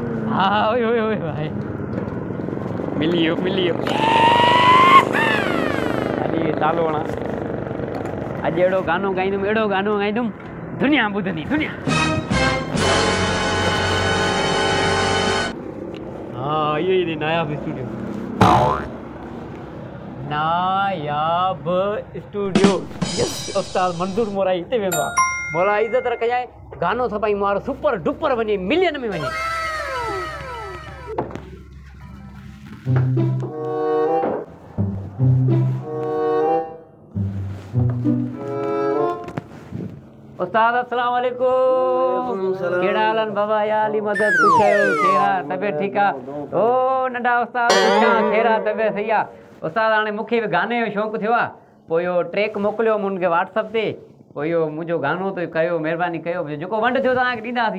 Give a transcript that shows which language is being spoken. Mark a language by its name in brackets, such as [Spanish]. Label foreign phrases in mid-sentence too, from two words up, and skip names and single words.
[Sindhi] हाँ ओए ओए ओए भाई मिलियो खाली चालो ना आज एड़ो गानो गाईंदुम दुनिया ॿुधंदी दुनिया। हाँ ये नायाब स्टूडियो यस उस्ताद मंजूर मोरा हिते वेंदो आहे मोरा इज़त रखजांइ गानो छपाई मारो [English] super duper [Sindhi] वञे मिलियन में वञे। उस्ताद [Arabic] السلام عليكم [Sindhi] केड़ा हाल आहिनि बाबा या अली मदद कुछ केरा तबियत ठीक आहे ओ नंढा उस्ताद केरा तबियत सही आहे उस्ताद हाणे मूंखे बि गाने जो शौक़ु थियो आहे पोइ इहो ट्रैक मोकिलियो मुंहिंजे व्हाट्सअप ते पोइ इहो मुंहिंजो गानो त कयो महिरबानी कयो जेको वंड थियो तव्हांखे ॾींदासीं